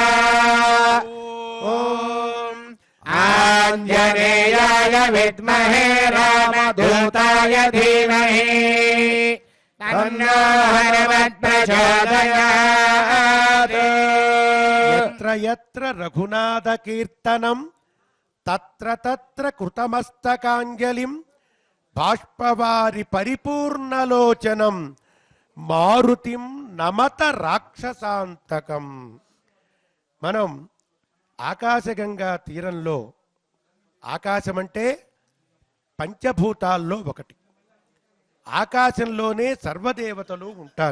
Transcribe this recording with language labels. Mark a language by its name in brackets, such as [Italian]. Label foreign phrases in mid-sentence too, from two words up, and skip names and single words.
[Sanskrit] ॐ आञ्जनेयाय विद्महे रामदूताय धीमहि तन्नो हनुमत् प्रचोदयात् యత్ర రఘునాథ కీర్తనం తత్ర తత్ర కృతమస్తకాంజలిం బాష్పవారి పరిపూర్ణలోచనం మారుతిం నమత రాక్షసాంతకం. [Telugu] మనం ఆకాశగంగా తీరంలో, ఆకాశం అంటే పంచభూతాల్లో ఒకటి, ఆకాశంలోనే సర్వదేవతలు ఉంటారు.